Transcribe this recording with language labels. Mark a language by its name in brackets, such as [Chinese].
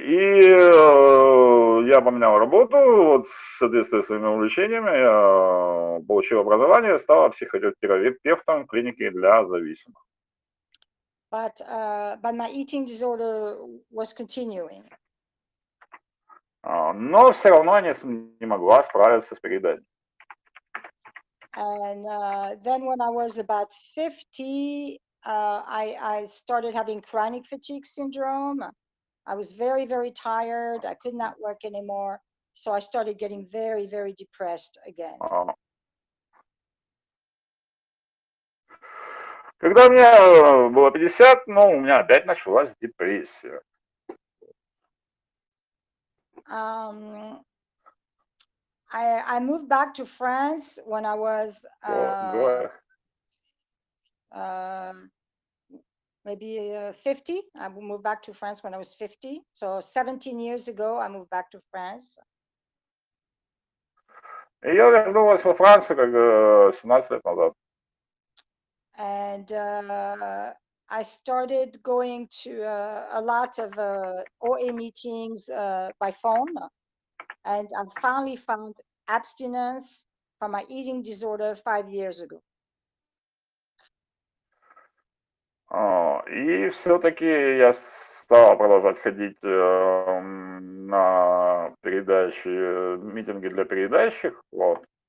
[Russian] И я поменял работу, вот, в соответствии с своими увлечениями, я получил образование, стал психотерапевтом в клинике для зависимых. [English] But my eating disorder was continuing. [Russian] Но все равно я не могла справиться с перееданием. [English] And then when I was about 50, I started having chronic fatigue syndrome. I was very, very tired. I could not work anymore. So I started getting very, very depressed again. [Russian] А, Когда мне было 50, ну, у меня опять началась депрессия. [English] Um, I moved back to France when I was [Russian] Говорю, [English] uh, maybe 50. I moved back to France when I was 50. So 17 years ago, I moved back to France. [Russian] и я вернулась во Францию как 17 лет назад. [English] And I started going to a lot of OA meetings by phone. And I finally found abstinence from my eating disorder 5 years ago. [Russian] И все-таки я стал продолжать ходить на передачи, митинги для передающих, вот.